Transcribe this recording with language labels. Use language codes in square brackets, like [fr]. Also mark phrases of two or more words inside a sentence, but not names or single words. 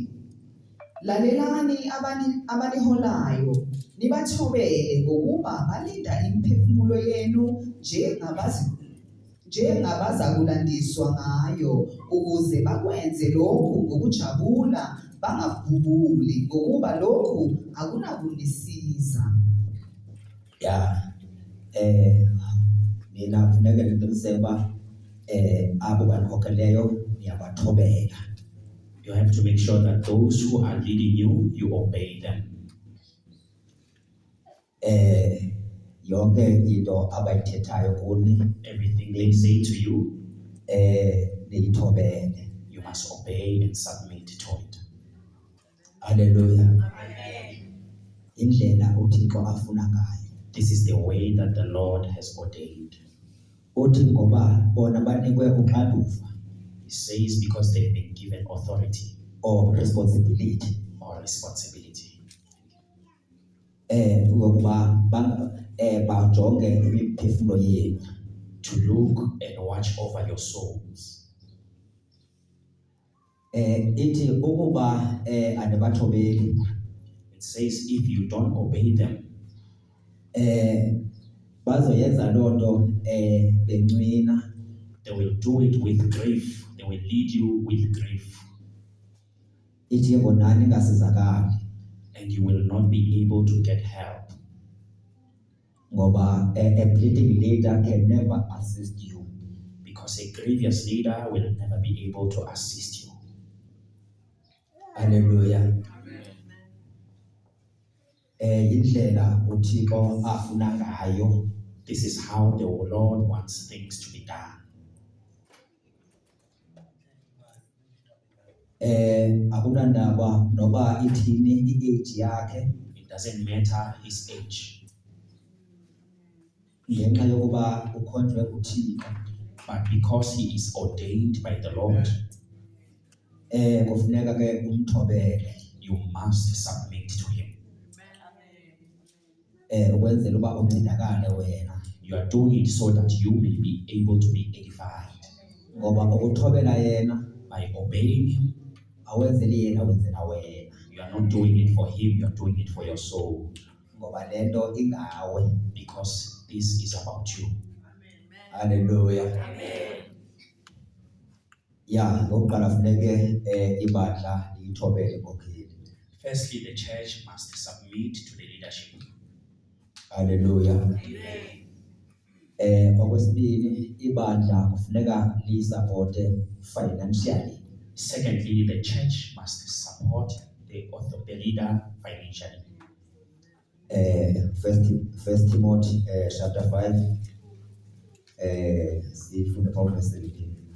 [zu] Lalelani abaniholayo nibathobele ngokuba balinda imiphefumulo yenu njengabaza kulandiswa ngayo ukuze bakwenze lokhu ngokujabula bangavubuli ngokuba lokhu akunakunisiza. [en] Yeah. [xh] Mina kufuneka ngiqiniseke uba abo banikhokeleyo niyabathobela. [en] You have to make sure that those who are leading you, you obey them. [xh] Yonke into abayithethayo kuni [en] Everything they say to you, [xh] niyithobele. [en] you must obey and submit to it. [xh] Haleluya. Indlela uThixo afuna ngayo. [en] This is the way that the Lord has ordained. [xh] Uthi ngoba bona banikwe uxanduva [en] He says because they've been given authority or responsibility. or responsibility [xh] Ukuba bajonge imiphefumulo yenu. [en] to look and watch over your souls. [xh] Ithi ukuba anibathobeli [en] It says if you don't obey them, [xh] bazoyenza lonto bencwina. [en] they will do it with grief. They will lead you with grief, [xh] Ithi ngonani ngasizakali [en] and you will not be able to get help. ngoba a bleeding leader can never assist you. Because a grievous leader will never be able to assist you. [xh] Haleluya. Indlela uThixo afuna ngayo. [en] This is how the Lord wants things to be done. [xh] Akunandaba noba ithini i-age yakhe [en] It doesn't matter his age, [xh] ngenxa yokuba ukhonjwe uThixo. [en] but because he is ordained by the Lord, [xh] Kufuneka ke umthobele. [en] you must submit to him. [xh] Ukwenzela uba uncedakale wena. [en] You are doing it so that you may be able to be edified. [xh] Ngoba ukuthobela yena, [en] By obeying him, [xh] awenzeli yena, wenzela wena. [en] you are not doing it for him, you are doing it for your soul. [xh] Ngoba lento ingawe. [en] Because this is about you. Hallelujah. [xh] Ya, ngokuqala funeke ibandla liyithobele inkokheli. [en] Firstly, the church must submit to the leadership. Hallelujah. [xh] Okwesibili, ibandla kufuneka liyisapote financially. [en] Secondly, the church must support the leader financially. First Timothy chapter 5, sifunde from verse 17.